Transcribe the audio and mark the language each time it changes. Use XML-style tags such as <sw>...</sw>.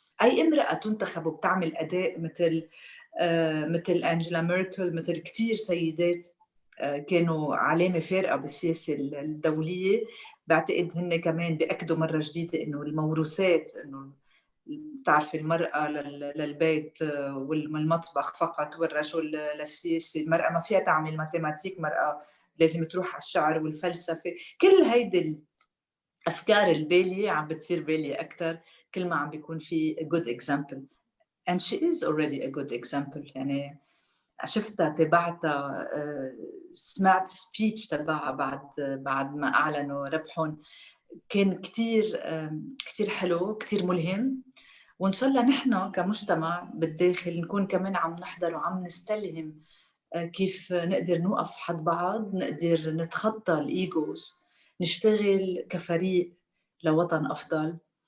<ar>أي امرأة تنتخب وبتعمل أداء مثل أنجيلا ميركل، مثل كتير سيدات كانوا علامة فارقة بالسياسة الدولية، بعتقد هن كمان بيأكدوا مرة جديدة إنه الموروثات، إنه بتعرفي المرأة للبيت والمطبخ فقط، والرجل للسياسة. المرأة ما فيها تعمل ماتيماتيك، مرأة لازم تروح على الشعر والفلسفة. كل هيدي الأفكار البالية عم بتصير بالية أكتر كل ما عم بيكون في</ar> <en>a good example. and she is already a good example.</en> <ar>يعني شفتها، تبعتها، سمعت سبيتش تبعها بعد ما أعلنوا ربحهم، كان كتير حلو، كتير ملهم. وإن شاء الله نحن كمجتمع بالداخل نكون كمان عم نحضر وعم نستلهم كيف نقدر نوقف حد بعض، نقدر نتخطى الإيجوز، نشتغل كفريق لوطن أفضل.</ar>